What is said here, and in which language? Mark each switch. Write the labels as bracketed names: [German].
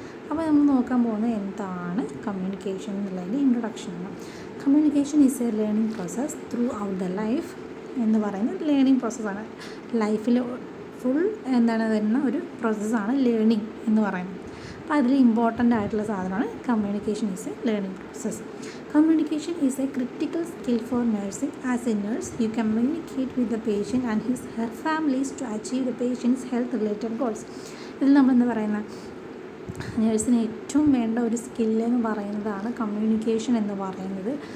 [Malayalam] അപ്പോൾ നമ്മൾ നോക്കാൻ പോകുന്നത് എന്താണ് കമ്മ്യൂണിക്കേഷൻ എന്നുള്ളതിൻ്റെ ഇൻട്രൊഡക്ഷനാണ്. [English] communication is a learning process throughout the life [Malayalam] എന്ന് പറയുന്നത് ലേണിംഗ് പ്രോസസ്സാണ്. ലൈഫിൽ ഫുൾ വരുന്ന ഒരു പ്രോസസ്സാണ് ലേണിംഗ് എന്ന് പറയുന്നത്. അപ്പോൾ അതിൽ ഇമ്പോർട്ടൻ്റ് ആയിട്ടുള്ള സാധനമാണ് [English] Communication is a learning process. Communication is a critical skill for nursing. As a nurse, you communicate with the patient and her families to achieve the patient's health-related goals. [Malayalam] ഇതിൽ നമ്മൾ എന്താ പറയുന്നത്, നേഴ്സിന് ഏറ്റവും വേണ്ട ഒരു സ്കില്ലെന്ന് പറയുന്നതാണ് കമ്മ്യൂണിക്കേഷൻ എന്ന് പറയുന്നത്.